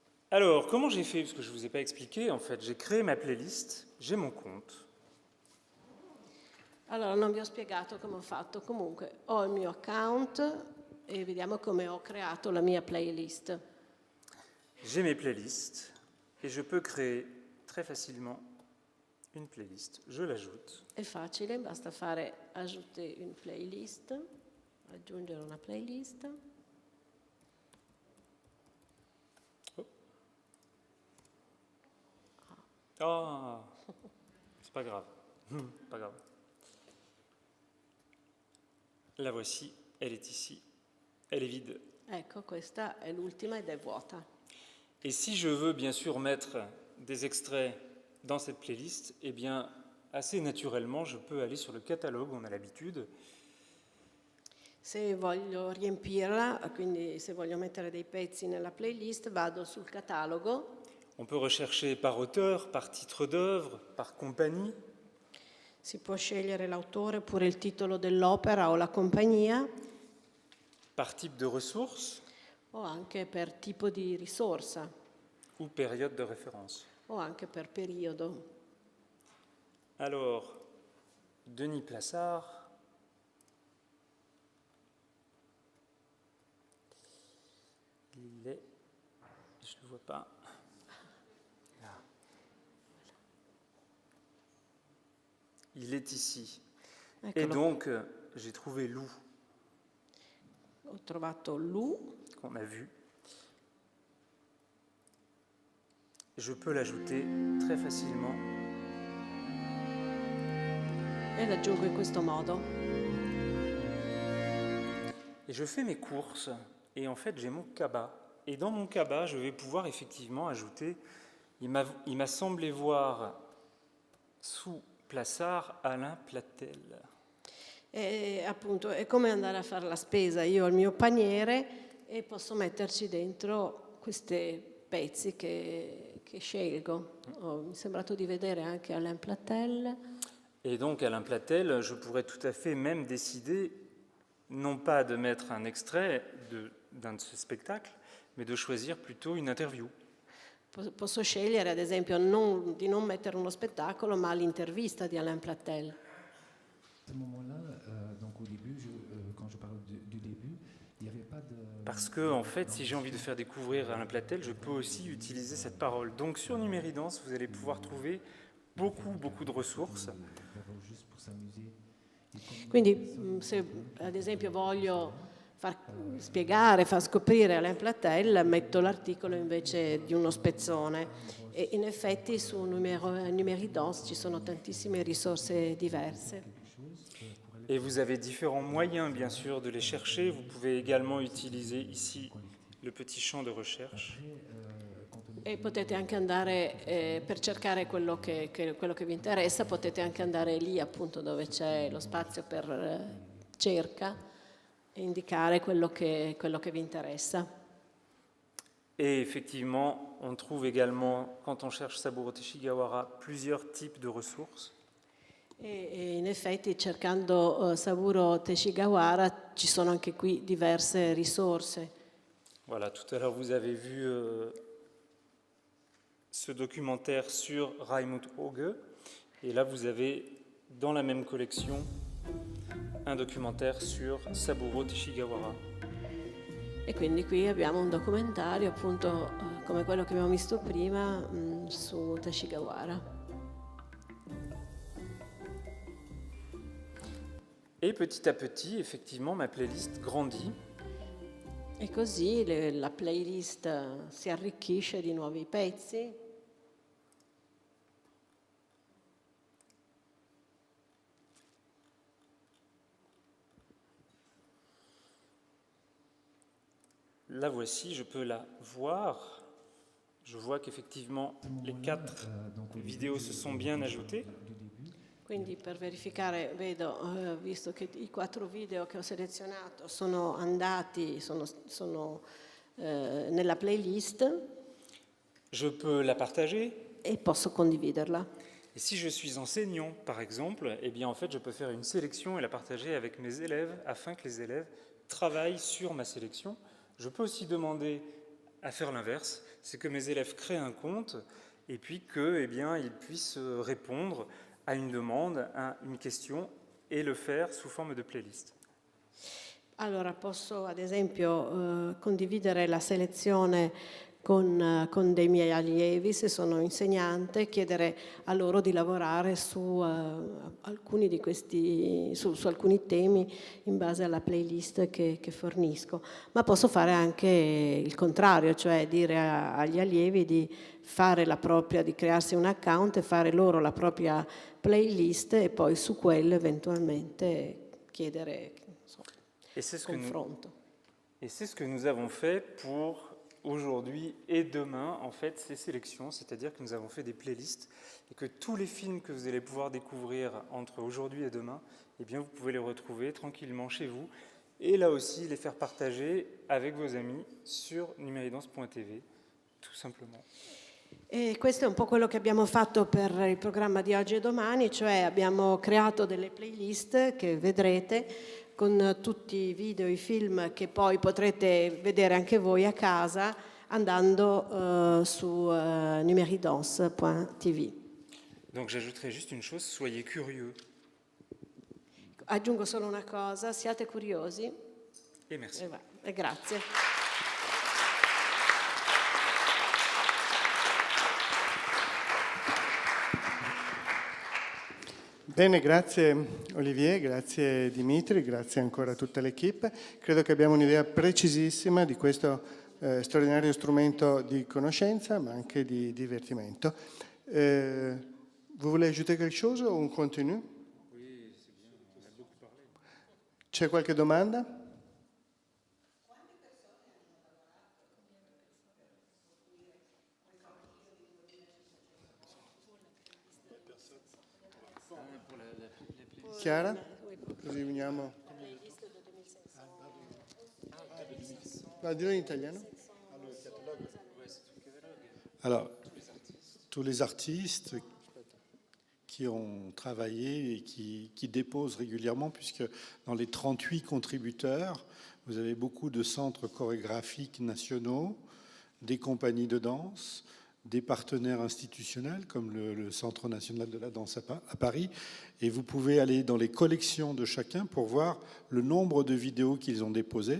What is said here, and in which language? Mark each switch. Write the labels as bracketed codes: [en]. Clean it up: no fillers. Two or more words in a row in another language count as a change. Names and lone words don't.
[fr] Alors, comment j'ai fait? Parce que je ne vous ai pas expliqué, en fait, j'ai créé ma playlist, j'ai mon compte. [it] Allora, non vi ho spiegato come ho fatto. Comunque, ho il mio account e vediamo come ho creato la mia playlist. [fr] J'ai mes playlists et je peux créer très facilement une playlist. Je l'ajoute. [it] È facile, basta fare [fr] ajouter une playlist, [it] aggiungere una playlist. [fr] Ah, c'est pas grave. Pas grave. La voici, elle est ici. Elle est vide. [it] Ecco, questa è l'ultima ed è vuota. [fr] Et si je veux bien sûr mettre des extraits dans cette playlist, eh bien, assez naturellement, je peux aller sur le catalogue, on a l'habitude. [it] Se voglio riempirla, quindi se voglio mettere dei pezzi nella playlist, vado sul catalogo. [fr] On peut rechercher par auteur, par titre d'œuvre, par compagnie. [it] Si può scegliere l'autore oppure il titolo dell'opera o la compagnia, [fr] Par type de ressources [it] o anche per tipo di risorsa, [fr] ou période de référence. [it] o anche per periodo. [fr] Alors, Denis Plassard, il est, je ne le vois pas, là. Il est ici. Et [it] Eccolo. [fr] donc, j'ai trouvé Lou, [it] Ho trovato Lou, [fr] qu'on a vu. Je peux l'ajouter très facilement. [it] e l'aggiungo in questo modo. [fr] Et je fais mes courses, et en fait j'ai mon cabas. Et dans mon cabas, je vais pouvoir effectivement ajouter, il m'a semblé voir sous Plassard Alain Platel. [it] E appunto è come andare a fare la spesa. Io ho il mio paniere e posso metterci dentro questi pezzi che scelgo. Mi è sembrato di vedere anche Alain Platel. [fr] Et donc Alain Platel, je pourrais tout à fait même décider, non pas de mettre un extrait d'un de ce spectacle, mais de choisir plutôt une interview. [it] Posso scegliere ad esempio di non mettere uno spettacolo ma l'intervista di Alain Platel. [fr] À ce moment-là, donc au début, quand je parle du début, il n'y avait pas de... Parce que, en fait, si j'ai envie de faire découvrir Alain Platel, je peux aussi utiliser cette parole. Donc sur Numéridance, vous allez pouvoir trouver beaucoup de ressources. Juste pour s'amuser. [it] Quindi se ad esempio voglio far spiegare, far scoprire Alain Platel, metto l'articolo invece di uno spezzone. E in effetti su Numéridance ci sono tantissime risorse diverse. [fr] Et vous avez différents moyens, bien sûr, de les chercher. Vous pouvez également utiliser ici le petit champ de recherche. [it] E potete anche andare, per cercare quello che vi interessa, potete anche andare lì appunto dove c'è lo spazio per cerca e indicare quello che vi interessa. [fr] Et effectivement, on trouve également, quand on cherche Saburo Teshigawara, plusieurs types de ressources. [it] E in effetti cercando Saburo Teshigawara ci sono anche qui diverse risorse. [fr] Voilà, tout à l'heure vous avez vu ce documentaire sur Raimund Hauge, et là vous avez dans la même collection un documentaire sur Saburo Teshigawara. [it] E quindi qui abbiamo un documentario appunto come quello che abbiamo visto prima su Teshigawara. [fr] Et petit à petit, effectivement, ma playlist grandit. [it] E così la playlist si arricchisce di nuovi pezzi. [fr] La voici, je peux la voir. Je vois qu'effectivement les 4 vidéos se sont bien ajoutées. [it] Quindi per verificare vedo, visto che i 4 video che ho selezionato sono andati, sono nella playlist [fr] Je peux la partager. [it] e posso condividerla. [fr] Et si je suis enseignant, par exemple, eh bien en fait je peux faire une sélection et la partager avec mes élèves afin que les élèves travaillent sur ma sélection. Je peux aussi demander à faire l'inverse, c'est que mes élèves créent un compte et puis que, eh bien, ils puissent répondre à une demande, à une question e le faire sous forme de playlist. [it] Allora, posso ad esempio condividere la selezione con dei miei allievi, se sono insegnante, chiedere a loro di lavorare su alcuni di questi, su alcuni temi in base alla playlist che fornisco. Ma posso fare anche il contrario, cioè dire agli allievi di fare la propria, di crearsi un account e fare loro la propria playlist e poi su quello eventualmente chiedere confronto. [fr] Et c'est ce que nous avons fait pour aujourd'hui et demain, en fait, ces sélections, c'est-à-dire que nous avons fait des playlists et que tous les films que vous allez pouvoir découvrir entre aujourd'hui et demain, eh bien, vous pouvez les retrouver tranquillement chez vous et là aussi les faire partager avec vos amis sur numeridance.tv, tout simplement. [it] E questo è un po' quello che abbiamo fatto per il programma di oggi e domani, cioè abbiamo creato delle playlist che vedrete con tutti i video, i film che poi potrete vedere anche voi a casa andando su numeridance.tv. [fr] Donc j'ajouterai juste une chose, soyez curieux. [it] Aggiungo solo una cosa, siate curiosi. [fr] Et merci. [it] E grazie. Bene, grazie Olivier, grazie Dimitri, grazie ancora a tutta l'equipe. Credo che abbiamo un'idea precisissima di questo straordinario strumento di conoscenza, ma anche di divertimento. [fr] Vous voulez ajouter quelque chose o un continue? Oui, c'est bien, on a beaucoup parlé. [it] C'è qualche domanda? Chiara? Così uniamo. Va, dillo in italiano. [fr] Alors, tous les artistes qui ont travaillé et qui déposent régulièrement, puisque dans les 38 contributeurs, vous avez beaucoup de centres chorégraphiques nationaux, des compagnies de danse, des partenaires institutionnels comme le Centre national de la danse à Paris, et vous pouvez aller dans les collections de chacun pour voir le nombre de vidéos qu'ils ont déposées.